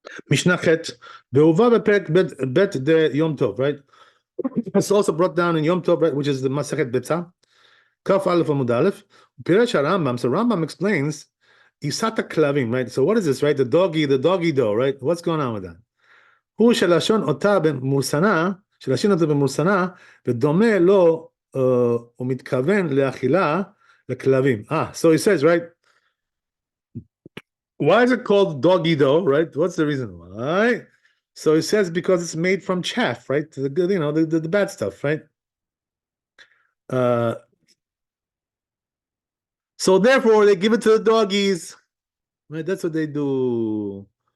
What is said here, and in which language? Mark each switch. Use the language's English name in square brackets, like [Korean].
[English] Mishnah Chet. Be'uva beperek bet de Yom Tov, right? It's also brought down in Yom Tov, right, which is the Masachet Betzah. Kaf Aleph Amud Aleph. Piresh Rambam. So Rambam explains Isata Klavim, right? So what is this, right? The doggy dough, right? What's going on with that? [Hebrew] הוא שלשון אותה במורסנה, שלשון אותה במורסנה, ודומה לו, הוא מתכוון לאכילה לכלבים. [English] So he says, right? Why is it called doggy dough, right? What's the reason why? So he says because it's made from chaff, right? The good, the bad stuff, right? So therefore they give it to the doggies, right? That's what they do.